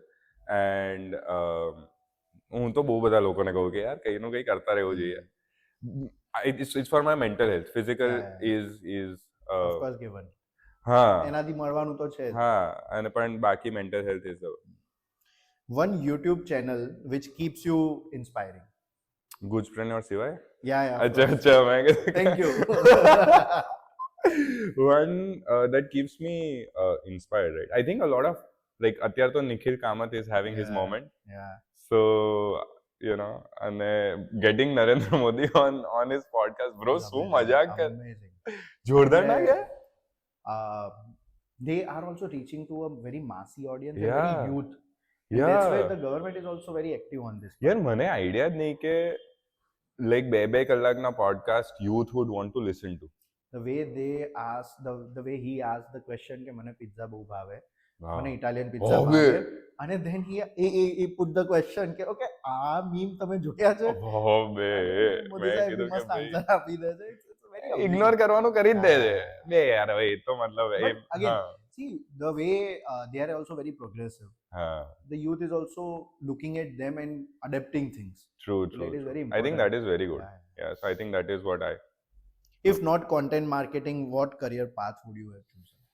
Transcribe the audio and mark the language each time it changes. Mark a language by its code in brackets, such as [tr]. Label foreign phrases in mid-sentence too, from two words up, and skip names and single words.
[gu] And હું તો બહુ બધા લોકોને કહું કે યાર કંઈનું કંઈ કરતા રહેવું જોઈએ. [en] It's for my mental health. Physical Yeah. is of course given [gu] હા એનાથી મળવાનું તો છે જ. હા અને પણ બાકી [en] mental health is the one YouTube channel which keeps you inspiring [gu] Gujpreneur સિવાય. [en] yeah of [gu] અચ્છા [en] course. [gu] અચ્છા મેં કીધું [en] Thank you. one that keeps me inspired, right? I think a lot of like [gu] અત્યારે તો [en] નિખિલ કામત is having his Yeah. moment. yeah So, you know, and getting Narendra Modi on his podcast, bro, so [gu] મજાક કર. [en] amazing [gu] જોરદાર ના ગયા? [en] uh, they are also reaching to a very massy audience and Yeah. very youth and that's why Yeah. the government is also very active on this [gu] યાર મને આઈડિયા જ નહીં કે લાઈક 2 કલાકના પોડકાસ્ટ [en] youth would want to listen to. the way they ask the way he asked the question [gu] કે મને પિઝા બહુ ભાવે [en] Wow. [gu] મને ઇટાલિયન પિઝા હવે. ભાવે અને [en] then he put the question [gu] કે ઓકે આ મીમ તમે જોયા છે હો બે મોદી મેં સાહેબ કીધું કે મસ્ત ભાઈ આન્સર આપી દે છે [en] It's very amazing. [gu] ઇગ્નોર કરવાનું કરી જ દે છે. [en] Yeah. [gu] બે યાર હવે એ તો મતલબ એ [en] But again, [gu] હા [en] see the way they are also very progressive [gu] હા [en] the youth is also looking at them and adapting things true So it is very I think that important. is very good. Yeah. Yeah, so I think that is what I If not content marketing, what career path would you have chosen?